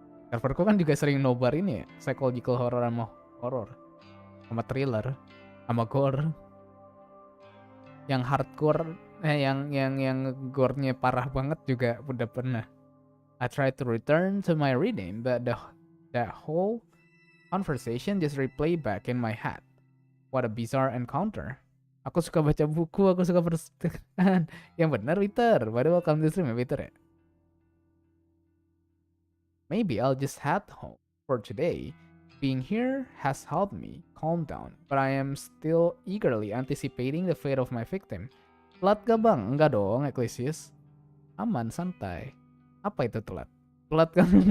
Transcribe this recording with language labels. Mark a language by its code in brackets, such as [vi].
[id] Serverku kan juga sering nobar ini ya, psychological horror sama thriller, sama gore. Yang hardcore, yang gore-nya parah banget juga udah pernah. [en] I tried to return to my reading, but that whole conversation just replay back in my head. What a bizarre encounter. [id] Aku suka baca buku, aku suka perpustakaan. Yang benar, Peter. Baru [en] welcome to stream [id] ya, Peter ya. [en] Maybe I'll just head home for today. Being here has helped me calm down, but I am still eagerly anticipating the fate of my victim. [id] Telat gak bang? Enggak dong, Ecclesius. Aman, santai. Apa itu telat? Telat kan?